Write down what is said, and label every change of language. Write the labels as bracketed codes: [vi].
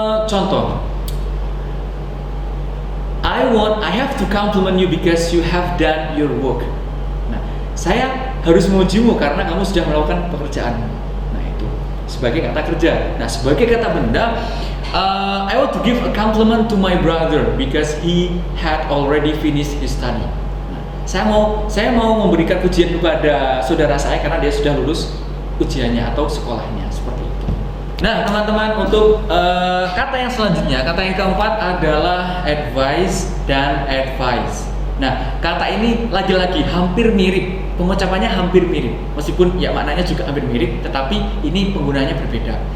[en] Contoh, I have to compliment you because you have done your work. [id] Nah, saya harus memujimu karena kamu sudah melakukan pekerjaanmu. Nah, itu sebagai kata kerja. Nah, sebagai kata benda, [en] I want to give a compliment to my brother because he had already finished his study. [id] Nah, saya mau memberikan pujian kepada saudara saya karena dia sudah lulus ujiannya atau sekolahnya, seperti itu. Nah, teman-teman, untuk kata yang selanjutnya, kata yang keempat adalah advice dan advice. Nah, kata ini lagi-lagi hampir mirip, pengucapannya hampir mirip, meskipun ya maknanya juga hampir mirip, tetapi ini penggunaannya berbeda.